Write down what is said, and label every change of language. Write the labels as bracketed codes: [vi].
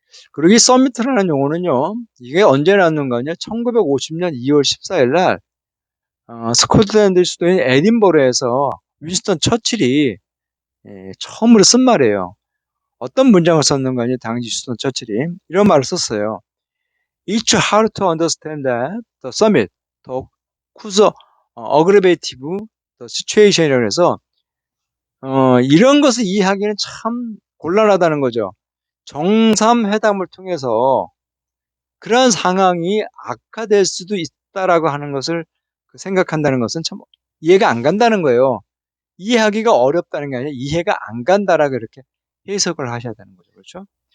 [ko] 그리고 이 서미트라는 용어는요. 이게 언제 나왔는가요? 1950년 2월 14일 날 스코틀랜드 수도인 에딘버러에서 윈스턴 처칠이 처음으로 쓴 말이에요. 어떤 문장을 썼는가요? 당시 윈스턴 처칠이 이런 말을 썼어요. [en] It's hard to understand that the summit could aggravative the situation [ko] 이라고 해서 이런 것을 이해하기는 참 곤란하다는 거죠. 정상회담을 통해서 그러한 상황이 악화될 수도 있다라고 하는 것을 생각한다는 것은 참 이해가 안 간다는 거예요. 이해하기가 어렵다는 게 아니라 이해가 안 간다라고 이렇게 해석을 하셔야 되는 거죠. 그렇죠?